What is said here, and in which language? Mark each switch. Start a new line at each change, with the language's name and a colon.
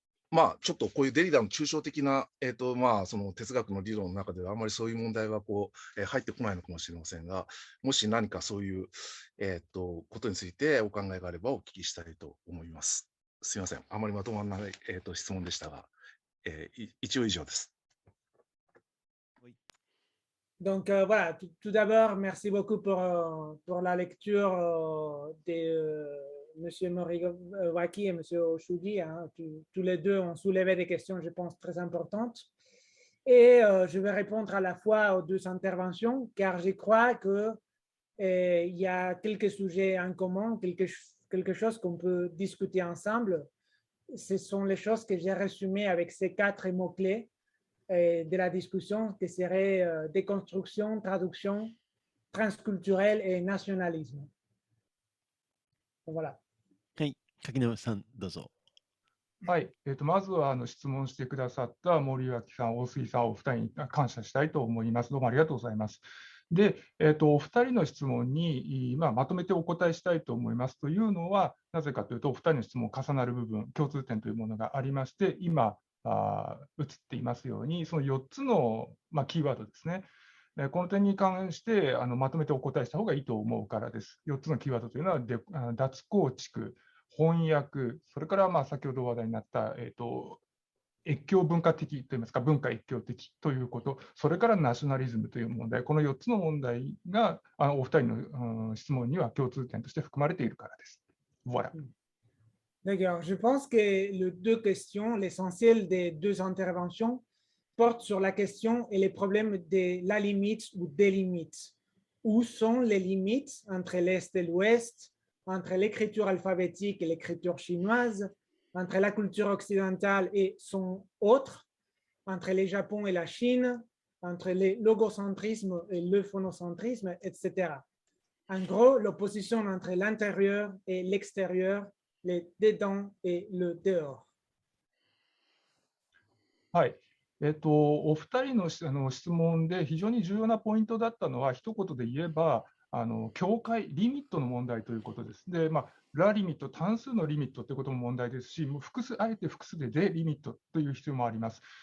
Japanese: まあ、ちょっとこういうデリダの抽象的な、まあ、その哲学の理論の中ではあまりそういう問題はこう、入ってこないのかもしれませんが、もし何かそういう、ことについてお考えがあればお聞きしたいと思います。すいません。あまりまとまらない、質問でしたが、一応以上です。
French: Donc voilà, tout d'abord, merci beaucoup pour la lecture de M. Moriwaki et M. Oshugi. Hein. Tous les deux ont soulevé des questions, je pense, très importantes. Et je vais répondre à la fois aux deux interventions, car je crois qu'il y a quelques sujets en commun, quelque chose qu'on peut discuter ensemble. Ce sont les choses que j'ai résumées avec ces 4 mots-clés de la discussion, qui serait déconstruction, traduction, transculturel et nationalisme. Voilà.
Japanese: はい、柿沼さん、どうぞ。はい、まずは質問してくださった森脇さん、大杉さん、お二人に感謝したいと思います。どうもありがとうございます。で、お二人の質問に、まとめてお答えしたいと思います。というのは、なぜかというと、お二人の質問、重なる部分、共通点というものがありまして、今、映っていますように、その4つの、キーワードですね。この点に関してまとめてお答えした方がいいと思うからです。 4つのキーワードというのは、脱構築、翻訳、それから先ほど話題になった、越境文化的といいますか、文化越境的ということ、それからナショナリズムという問題、この4つの問題がお二人の質問には共通点として含まれているからです。
French: Voilà. D'accord. Je pense que les deux questions, l'essentiel des deux interventions, portent sur la question et les problèmes de la limite ou des limites. Où sont les limites entre l'Est et l'Ouest, entre l'écriture alphabétique et l'écriture chinoise, entre la culture occidentale et son autre, entre le Japon et la Chine, entre le logocentrisme et le phonocentrisme, etc. En gros, l'opposition entre l'intérieur et l'extérieur, le dedans et le dehors. はい。
Japanese: お二人の質問で非常に重要なポイントだったのは、一言で言えば、境界、リミットの問題ということです。で、ラリミット、単数のリミットということも問題ですし、あえて複数でリミットという必要もあります。